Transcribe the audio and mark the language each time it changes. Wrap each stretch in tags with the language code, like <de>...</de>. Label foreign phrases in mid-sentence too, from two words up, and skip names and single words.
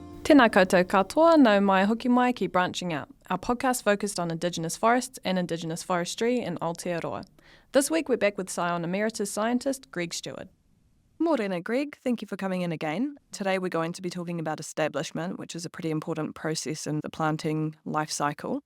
<mi>Tēnā koutou katoa, no mai hoki mai ki</mi> <en>Branching Out, our podcast focused on Indigenous forests and Indigenous forestry in Aotearoa. This week we're back with Scion Emeritus scientist Greg Steward.</en> <mi>Morena, Greg.</mi> <en>Thank you for coming in again. Today we're going to be talking about establishment, which is a pretty important process in the planting life cycle.</en>